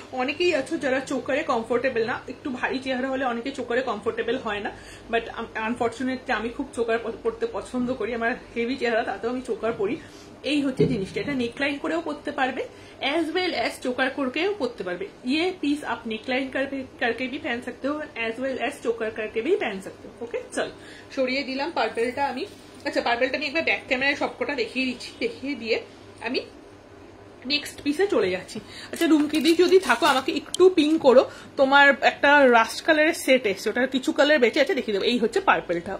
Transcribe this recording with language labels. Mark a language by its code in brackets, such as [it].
[bn] অনেকেই আছো যারা চোকারে কমফোর্টেবল না, একটু ভারী চেহারা হলে অনেকে চোকারে কমফোর্টেবল হয় না, বাট আনফর্চুনেটলি আমি খুব চোকার পরতে পছন্দ করি। আমার হেভি চেহারা, তাতেও আমি চোকার পরি। এই হচ্ছে জিনিসটা, এটা নেকলাइन করেও পরতে পারবে एज वेल एज चोकर करकेও পরতে পারবে। [hi] ये पीस आप नेकलाइन करके भी पहन सकते हो एज वेल एज चोकर करके भी पहन सकते हो। [bn] ओके, चल সরিয়ে দিলাম পার্পলটা আমি। আচ্ছা, পার্পলটা আমি একবার ব্যাক ক্যামেরায় সবকটা দেখিয়ে দিচ্ছি, দেখিয়ে দিয়ে আমি নেক্সট পিসে চলে যাচ্ছি। আচ্ছা রুমকিদি যদি থাকো আমাকে একটু পিং করো, তোমার একটা রাস্ট কালারের সেট এসছে, ওটার কিছু কালার বেঁচে আছে দেখিয়ে দেবো। এই হচ্ছে পার্পলটা।